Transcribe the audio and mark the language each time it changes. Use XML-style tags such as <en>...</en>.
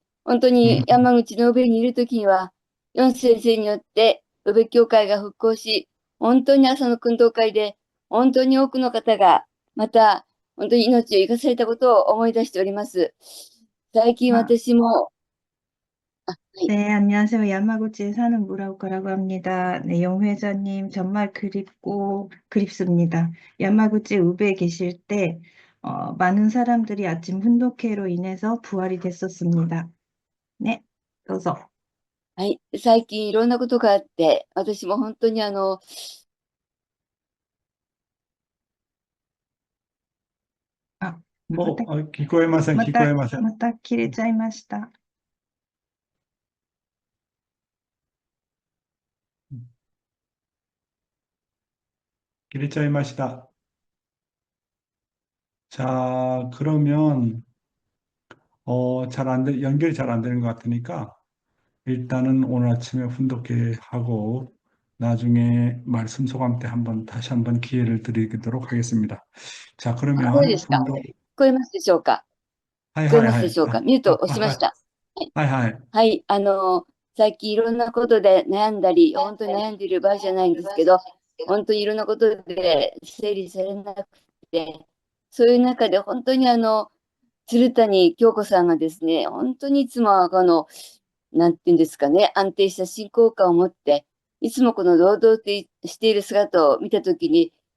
<ja>本当に山口の宇部にいるときには、ヨン先生によって宇部教会が復興し、本当に朝の訓導会で、本当に多くの方が、また、本当に命を生かされたことを思い出しております。最近 아, 私も、はい。</ja> <ko>네, 안녕하세요. 야마구치에 사는 무라오카라고 합니다. 네, 영 회장님 정말 그립고 그립습니다. 야마구치 우베에 계실 때 많은 사람들이 아침 훈독회로 인해서 부활이 됐었습니다. 네, 도서.</ko> <ja>はい。最近いろんなことがあって、私も本当に 아, 聞こえません、聞こえません。また切れちゃいました. 切れちゃいました。</ja> <ko>자, 그러면, 연결이 잘 안 되는 것 같으니까, 일단은 오늘 아침에 훈독회 하고, 나중에 말씀 소감 때 다시 한번 기회를 드리도록 하겠습니다. 자,</ko> <ja>そう</ja> <ko>그러면</ko> <ja>ですか。聞こえますでしょうか。聞こえますでしょうか。ミュート押しました。はいはい。はい。最近いろんなことで悩んだり、本当に悩んでいる場合じゃないんですけど、本当にいろんなことで整理されなくて、そういう中で本当に鶴谷京子さんがですね、本当にいつもなんていうんですかね、安定した信仰感を持って、いつもこの堂々としている姿を見たときに、</ja>